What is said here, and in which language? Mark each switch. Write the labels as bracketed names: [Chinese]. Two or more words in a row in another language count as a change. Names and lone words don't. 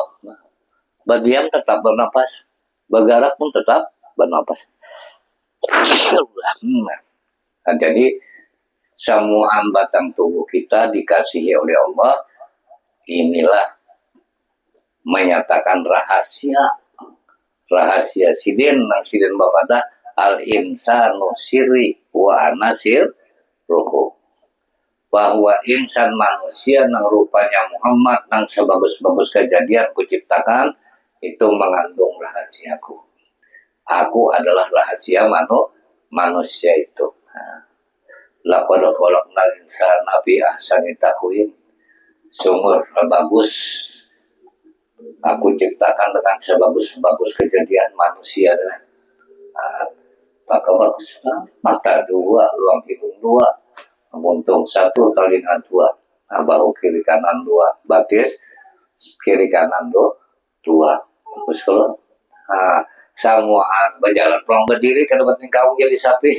[Banjar] Nah, berdiam tetap bernapas, bergerak pun tetap bernapas. Nah, jadi semua batang tubuh kita dikasihi oleh Allah. Inilah menyatakan rahasia sidin bapada [Arabic] الإنسان سري وأنا سره, [Banjar] bahwa insan manusia nang rupanya Muhammad nang sebagus-bagus kejadian kuciptakan itu mengandung rahasiaku. Aku adalah rahasia manusia itu. [Arabic] لقد خلقنا الإنسان في أحسن تقويم. [Banjar] Sungguh bagus aku ciptakan dengan sebagus-bagus kejadian manusia. maka bagus. Mata dua, ruang hidung dua, muntung satu, telinga dua, bahu kiri kanan dua, batis kiri kanan dua, bagus kalau samuaan berjalan pulang berdiri kan bertingkah jadi sapi.